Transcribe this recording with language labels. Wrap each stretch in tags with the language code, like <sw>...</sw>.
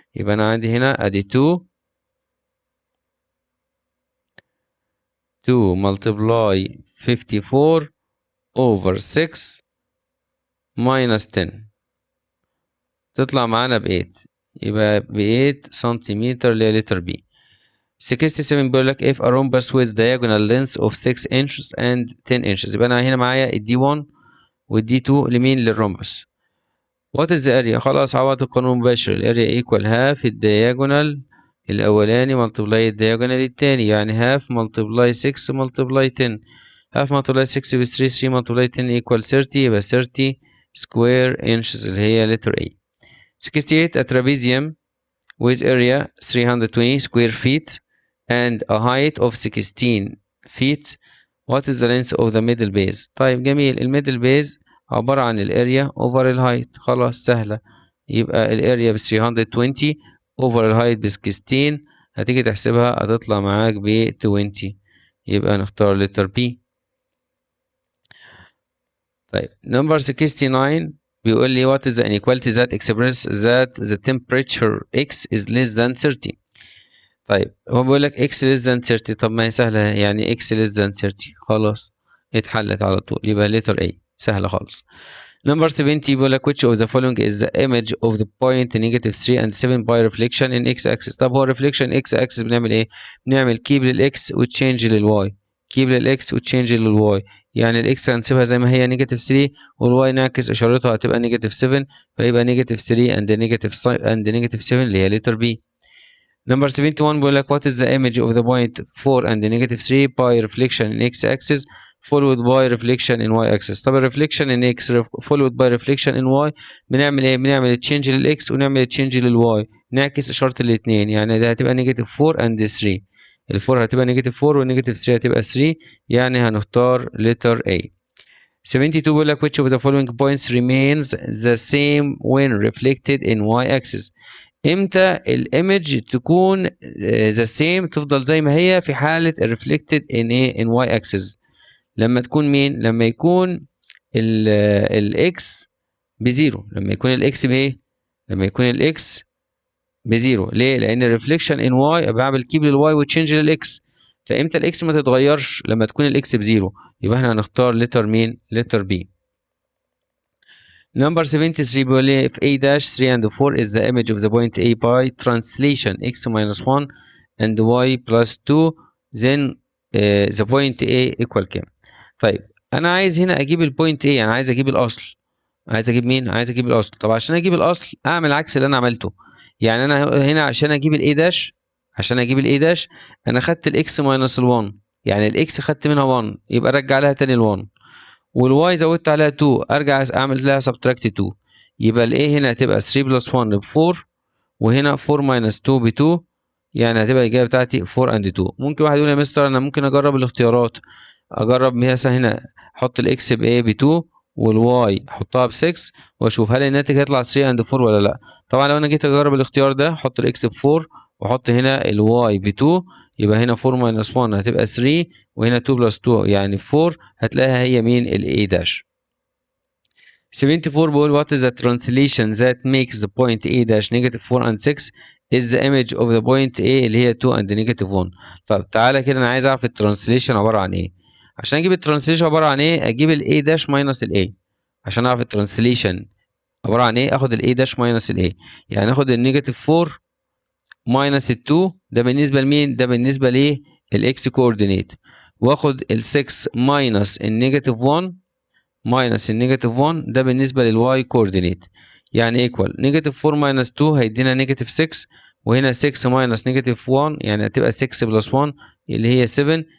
<ar>يبقى انا عندي هنا ادي 2 ملتبلاي 54 over 6 minus 10 تطلع معانا ب 8. يبقى ب 8 سنتيمتر اللي هي لتر بي.</ar> <en>67 بيقول لك if a rhombus with diagonal length of 6 inches and 10 inches.</en> <ar>يبقى انا هنا معايا الدي 1 والدي 2 لمين؟ للرومبس. what is the area؟ خلاص عوضت القانون مباشر. الاريا equal half الدياجونال الاولاني ملتبلاي الدياجونال التاني، يعني half multiply 6 multiply 10.</ar> <en>half multiply 6 ب 3 3 multiply 10 equal 30. يبقى 30 square inches اللي هي letter A. 68 a trapezium with area 320 square feet and a height of 16 feet. what is the length of the middle base؟ طيب جميل.</en> <ar>الميدل بيز عبارة عن الاريا اوفر الهايت. خلاص سهلة. يبقى الاريا ب 320 اوفر الهايت ب 16. هتيجي تحسبها هتطلع معاك ب 20. يبقى نختار لتر بي.</ar> <en>طيب نمبر 69 بيقول لي what is the inequality that expresses that the temperature x is less than 30.</en> <ar>طيب هو بيقول لك x less than 30. طب ما هي سهلة، يعني x less than 30 خلاص اتحلت على طول. يبقى letter A سهلة خالص.</ar> <en>Number 70 بيقول لك which of the following is the image of the point negative 3 and 7 by reflection in x axis.</en> <ar>طب هو reflection x axis بنعمل ايه؟ بنعمل كيب للx وتشينج للواي. كيب للx وتشينج للواي. يعني الاكس هنسيبها زي ما هي نيجاتيف 3 والواي نعكس اشارتها هتبقى نيجاتيف 7 فيبقى نيجاتيف 3 and نيجاتيف 7 اللي هي لتر بي.</ar> <en>Number 71 بيقول لك what is the image of the point 4 and negative 3 by reflection in x axis followed by reflection in y axis.</en> <ar>طب الريفليكشن in x followed by reflection in y بنعمل ايه؟ بنعمل تشينج للاكس ونعمل تشينج للواي، نعكس اشاره الاثنين. يعني ده هتبقى نيجاتيف 4 and 3. الفور هتبقى نيجاتيف 4 والنيجاتيف 3 هتبقى 3. يعني هنختار letter A.</ar> <en>72 بيقول لك which of the following points remains the same when reflected in y axis.</en> <ar>امتى الايمج تكون the same تفضل زي ما هي في حالة reflected in ايه in y axis؟ لما تكون مين؟ لما يكون الاكس بزيرو. لما يكون الاكس بايه؟ لما يكون الاكس بزيرو. ليه؟ لان الريفليكشن ان واي بعمل كيب للواي وتشينج للاكس. فامتى الاكس ما تتغيرش؟ لما تكون الاكس بزيرو. يبقى احنا هنختار لتر مين؟ لتر بي.</ar> <en>Number 73 بيقول لي if a dash 3 and 4 is the image of the point a by translation x minus 1 and y plus 2 then the point a equal كام؟ طيب انا عايز هنا اجيب البوينت a، يعني عايز اجيب الاصل.</en> <ar>عايز اجيب مين؟ عايز اجيب الاصل. طب عشان اجيب الاصل اعمل عكس اللي انا عملته. يعني انا هنا عشان اجيب الاي داش، انا خدت الاكس ماينس ال1، يعني الاكس خدت منها 1 يبقى ارجع لها تاني ال1، والواي زودت عليها 2 ارجع اعمل لها سبتراكت 2. يبقى الايه هنا هتبقى 3 بلس 1 ب 4 وهنا 4 ماينس 2 ب 2، يعني هتبقى الاجابه بتاعتي 4 اند 2. ممكن واحد يقول يا مستر انا ممكن اجرب الاختيارات، اجرب مثلا هنا احط الاكس بايه ب 2 والواي احطها ب 6 واشوف هل الناتج هيطلع 3 اند 4 ولا لا. طبعا لو انا جيت اجرب الاختيار ده احط الاكس ب 4 واحط هنا الواي ب 2 يبقى هنا 4 ماينس 1 هتبقى 3 وهنا 2 بلس 2 يعني 4 هتلاقيها هي مين؟ الاي داش.</ar> <en>74 بيقول what is the translation that makes the point a dash negative 4 and 6 is the image of the point a اللي هي 2 and negative 1.</en> <ar>طب تعالى كده انا عايز اعرف الترانسليشن عباره عن ايه. عشان اجيب الترانسليشن عباره عن ايه اجيب الاي داش ماينس الاي. عشان اعرف الترانسليشن عباره عن ايه اخد الاي داش ماينس الاي، يعني اخد النيجاتيف 4 ماينس ال 2 ده بالنسبه لمين؟ ده بالنسبه ليه؟ الاكس كوردينيت، واخد ال 6 ماينس النيجاتيف 1 ماينس النيجاتيف 1 ده بالنسبه للواي كوردينيت، يعني ايكوال نيجاتيف 4 ماينس 2 هيدينا نيجاتيف 6 وهنا 6 ماينس نيجاتيف 1 يعني هتبقى 6 بلس 1 اللي هي 7.</ar>